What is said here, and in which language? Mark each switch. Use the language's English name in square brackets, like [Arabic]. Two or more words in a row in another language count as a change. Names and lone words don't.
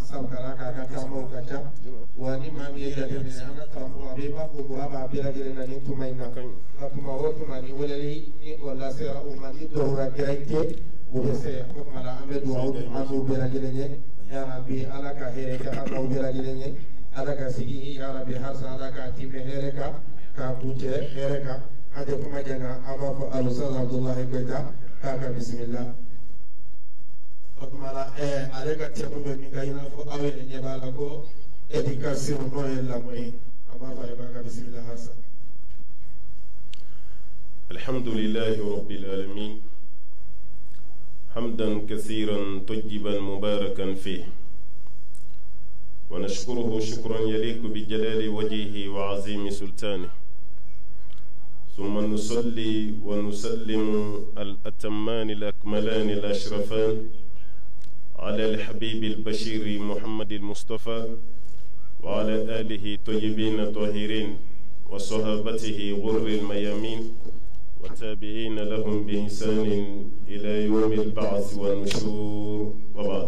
[Bambara] sabula k'a ka taamaw ka ca wa ni maa min ye jateminɛ an ka karamɔgɔ a bɛ i b'a fɔ ko a b'a bɛɛ lajɛlen na nin tuma in na nka tuma o tuma ni weleli ni o lasera u ma ni dɔwɛrɛ gɛrɛ tɛ u bɛ se o tuma la an bɛ dugawu kɛ an n'u bɛɛ lajɛlen ye yarabi Ala ka hɛrɛ kɛ an n'aw bɛɛ lajɛlen ye Ala ka sigi yarabi halisa Ala ka tɛmɛ hɛrɛ kan k'a kuncɛ hɛrɛ kan an tɛ kuma janga an b'a fɔ Ustaz Abdulahi Koyita k'a ka bisimila. O tuma la ale ka tɛmɛ bɛ min kan i n'a fɔ aw yɛrɛ ɲɛ b'a la ko éducation n'o ye lamɔ ye an b'a fɔ a ye k'a ka bisimila halisa. [Arabic] الحمد لله رب العالمين حمدا كثيرا طيبا مباركا فيه ونشكره شكرا يليق بجلال وجهه وعظيم سلطانه ثم نصلي ونسلم الأتمان الأكملان الأشرفان على الحبيب البشير محمد المصطفى وعلى آله طيبين الطاهرين وصحابته غر الميامين والتابعين لهم بإحسان إلى يوم البعث والنشور وبعد.